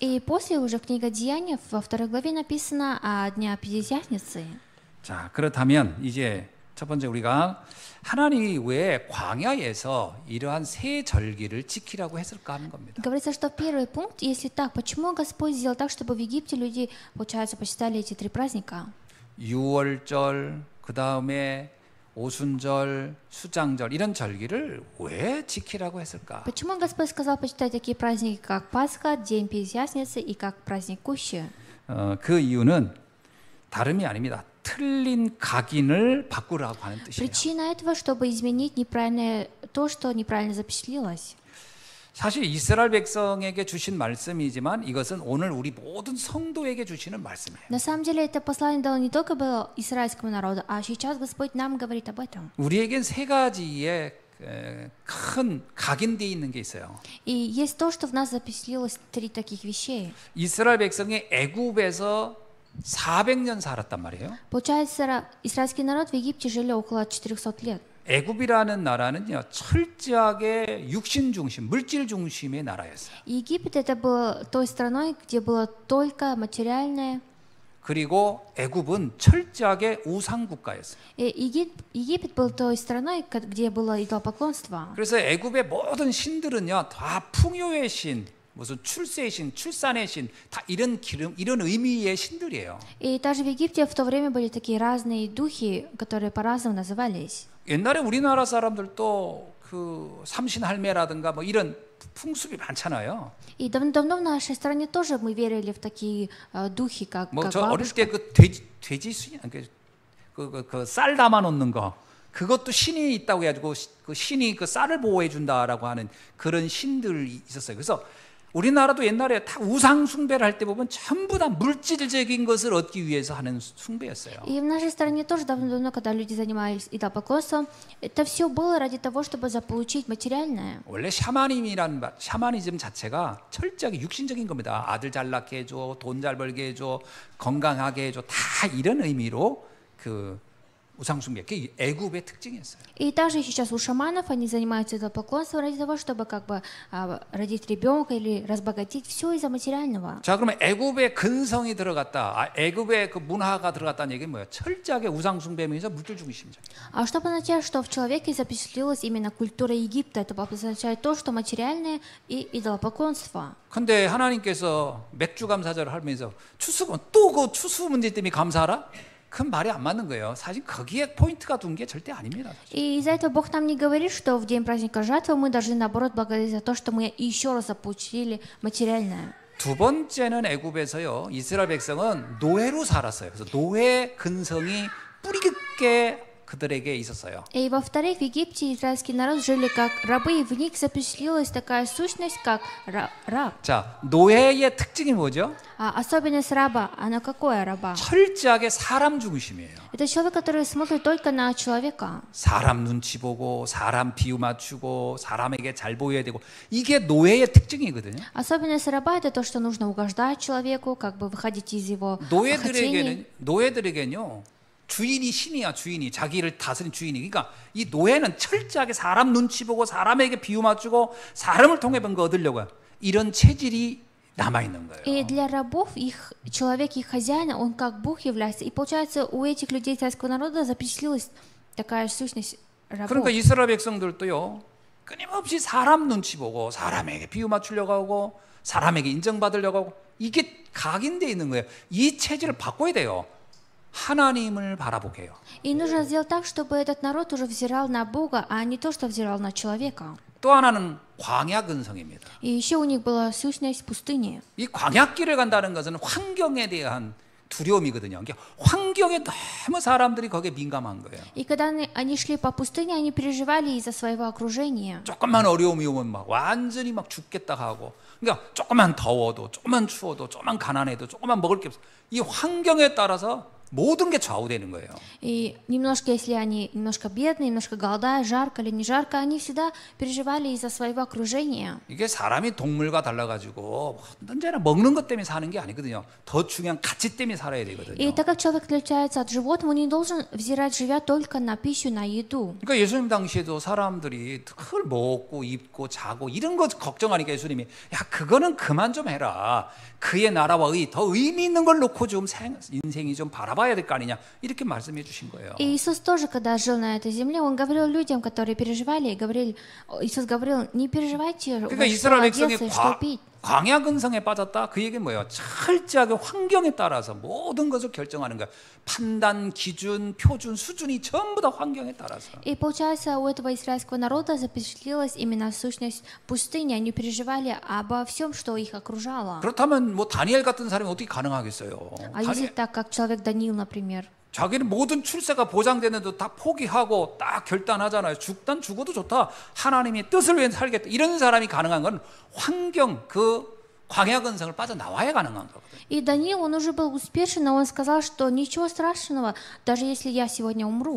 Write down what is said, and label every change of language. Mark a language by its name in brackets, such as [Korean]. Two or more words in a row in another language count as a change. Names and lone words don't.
[Russian] И после уже книга Деяний во второй главе написано о Дня Пятидесятницы. [Korean] 자, 그렇다면 이제 첫 번째 우리가 하나님이 왜 광야에서 이러한 세 절기를 지키라고 했을까 하는 겁니다. [Russian] Говорится, что первый пункт, если так, почему Господь сделал так, чтобы в Египте люди, получается, почитали эти три праздника? [Korean] 유월절, 그 다음에 오순절, 수장절 이런 절기를 왜 지키라고 했을까? [Russian] Почему Господь сказал почитать такие праздники, как Пасха, День Пятидесятницы и как праздник Кущи? [Korean] 그 이유는 다름이 아닙니다. 틀린 각인을 바꾸라고 하는 뜻이에요. [Russian] Причина этого, чтобы изменить неправильное, то, что неправильно запечатлелось. [Korean] 사실 이스라엘 백성에게 주신 말씀이지만 이것은 오늘 우리 모든 성도에게 주시는 말씀이에요. [Russian] На самом деле это послание дало не только было израильскому народу, а сейчас Господь нам говорит об этом. [Korean] 우리에겐 세 가지의 큰 각인되어 있는 게 있어요. [Russian] И есть то, что в нас запечатлелось три таких вещей. [Korean] 이스라엘 백성이 애굽에서 400년 살았단 말이에요. [Russian] Получается, израильский народ в Египте жили около 400 лет. [Korean] 애굽이라는 나라는요 철저하게 육신 중심, 물질 중심의 나라였어요. [Russian] Египет это было той страной, где было только материальное. [Korean] 그리고 애굽은 철저하게 우상 국가였어요. [Russian] Египет был той страной, где было идолопоклонство. [Korean] 그래서 애굽의 모든 신들은요 다 풍요의 신, 무슨 출세의 신, 출산의 신, 다 이런 의미의 신들이에요. [Russian] И даже в Египте в то время были такие разные духи, которые по-разному назывались. [Korean] 옛날에 우리나라 사람들도 그 삼신할매라든가 뭐 이런 풍습이 많잖아요. [Russian] И давно в нашей стране тоже мы верили в такие духи, как [Korean] 저 어릴 [Russian] бабушка. [Korean] 때 그 돼지 수인 그 쌀 담아 놓는 거 그것도 신이 있다고 해가지고 그 신이 그 쌀을 보호해 준다라고 하는 그런 신들이 있었어요. 그래서 우리나라도 옛날에 다 우상 숭배를 할 때 보면 전부 다 물질적인 것을 얻기 위해서 하는 숭배였어요. [Russian] И в нашей стране тоже давно, когда люди занимались идолопоклонством, это все было ради того, чтобы заполучить материальное. [Korean] 원래 샤머니즘 자체가 철저하게 육신적인 겁니다. 아들 잘 낳게 해줘, 돈 잘 벌게 해줘, 건강하게 해줘, 다 이런 의미로 그 우상숭배. 그게 애굽의 특징이었어요. [Russian] И также сейчас у шаманов они занимаются идолопоклонством ради того, чтобы как бы родить ребенка или разбогатеть, все из-за материального. [Korean] 자, 그러면 애굽의 근성이 들어갔다. 애굽의 그 문화가 들어갔다는 얘기는 뭐예요? 철저하게 우상숭배면서 물질 중심적. [Russian] А что означает, что в человеке запечатлелась именно культура Египта? Это означает то, что материальное и идолопоклонство. [Korean] 근데 하나님께서 맥주 감사절을 하면서 추수건 또 그 추수 문제 때문에 감사하라? 그건 말이 안 맞는 거예요. 사실 거기에 포인트가 둔 게 절대 아닙니다. [Russian] И из-за этого Бог нам не говорит, что в день праздника жатвы мы должны, наоборот, благодарить за то, что мы еще раз заполучили материальное. [Korean] 두 번째는 애굽에서요. 이스라엘 백성은 노예로 살았어요. 그래서 노예 근성이 뿌리 깊게 그들에게 있었어요. [Russian] И во-вторых, в Египте израильский народ жили как рабы, и в них запечатлелась такая сущность, как раб. [Korean] 자, 노예의 특징이 뭐죠? [Russian] А особенность раба, она какое раба? [Korean] 철저하게 사람 중심이에요. [Russian] Это человек, который смотрит только на человека. [Korean] 사람 눈치 보고 사람 비유 맞추고 사람에게 잘 보여야 되고 이게 노예의 특징이거든요. [Russian] Особенность раба — это то, что нужно угождать человеку, как бы выходить из его хотений. [Korean] 노예들에게는요. 주인이 신이야. 주인이 자기를 다스린 주인이. 그러니까 이 노예는 철저하게 사람 눈치 보고 사람에게 비유 맞추고 사람을 통해 뭔가 얻으려고 해요. 이런 체질이 남아 있는 거예요. [Russian] И для рабов их человек, их хозяин, он как Бог является. И получается, у этих людей царского народа запечатлелась такая сущность рабов. [Korean] 그러니까 이스라엘 백성들도요. 끊임없이 사람 눈치 보고 사람에게 비유 맞추려고 하고 사람에게 인정받으려고 하고 이게 각인되어 있는 거예요. 이 체질을 바꿔야 돼요. 하나님을 바라보게 해요. [Russian] И нужно сделать так, чтобы этот народ уже взирал на Бога, а не то, что взирал на человека. [Korean] 또 하나는 광야 근성입니다. [Russian] И еще у них была сущность пустыни. [Korean] 이 광야길을 간다는 것은 환경에 대한 두려움이거든요. 그러니까 환경에 너무 사람들이 거기에 민감한 거예요. [Russian] И когда они шли по пустыне, они переживали из-за своего окружения. [Korean] 조금만 어려움이 오면 막 완전히 막 죽겠다 하고, 그러니까 조금만 더워도, 조금만 추워도, 조금만 가난해도, 조금만 먹을 게 없어. 이 환경에 따라서 모든 게 좌우되는 거예요. [Russian] И немножко, если они немножко бедные, немножко голодают, жарко или не жарко, они всегда переживали из-за своего окружения. [Korean] 이게 사람이 동물과 달라가지고 언제나 먹는 것 때문에 사는 게 아니거든요. 더 중요한 가치 때문에 살아야 되거든요. [Russian] И так как человек отличается от животного, он не должен взирать, живя только на пищу, на еду. [Korean] 그러니까 예수님 당시에도 사람들이 그걸 먹고 입고 자고 이런 거 걱정하니까 예수님이 야 그거는 그만 좀 해라. 그의 나라와 더 의미 있는 걸 놓고 좀 인생이 좀 바라봐야 될 거 아니냐 이렇게 말씀해 주신 거예요. [Russian] И Иисус тоже, когда жил на этой земле, он говорил людям, которые переживали, Иисус говорил, не переживайте, [Korean] 그러니까 [Russian] что [Korean] 이스라엘 백성이 [Russian] одеться, что пить. [Korean] 광야 근성에 빠졌다. 그 얘기는 뭐예요? 철저하게 환경에 따라서 모든 것을 결정하는 거야. 판단, 기준, 표준, 수준이 전부 다 환경에 따라서. [Russian] И получается, у этого израильского народа запечатлелась именно сущность пустыни. Они переживали обо всем, что их окружало. [Korean] 그렇다면 뭐 다니엘 같은 사람이 어떻게 가능하겠어요? [Russian] А если так, как человек Даниил, например, [Korean] 자기는 모든 출세가 보장되는데도 다 포기하고 딱 결단하잖아요. 난 죽어도 좋다. 하나님의 뜻을 위해 살겠다. 이런 사람이 가능한 건 환경, 그 광야 근성을 빠져나와야 가능한 거거든요. [Russian] И Даниил, он уже был успешен, но он сказал, что ничего страшного, даже если я сегодня умру.